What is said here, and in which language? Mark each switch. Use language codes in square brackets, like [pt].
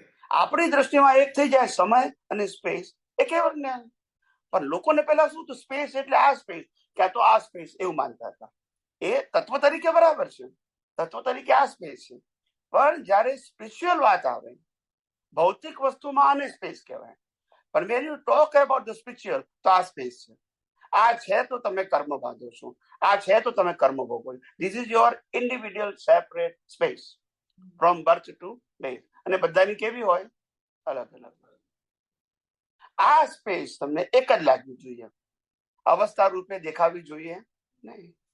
[gu] આપણી દ્રષ્ટિમાં એક થઈ જાય સમય અને સ્પેસ, એ કેવળ જ્ઞાન. પણ લોકોને પેલા શું હતું, સ્પેસ એટલે આ સ્પેસ, ક્યાં તો આ સ્પેસ એવું માનતા હતા. એ તત્વ તરીકે બરાબર છે, તત્વ તરીકે આ સ્પેસ છે. પણ જયારે સ્પિરિચ્યુઅલ વાત આવે, ભૌતિક વસ્તુમાં આને સ્પેસ કહેવાય. [en] પણ when you talk about the spiritual, તો આ સ્પેસ છે. [gu] આ છે તો તમે કર્મ બાંધો છો, આ છે તો તમે કર્મ ભોગવો. [en] This is your individual separate space from birth to death. [gu] અને બધાની કેવી હોય? અલગ અલગ. આ સ્પેસ તમને એક જ લાગવી જોઈએ, અવસ્થા રૂપે દેખાવી જોઈએ નહીં.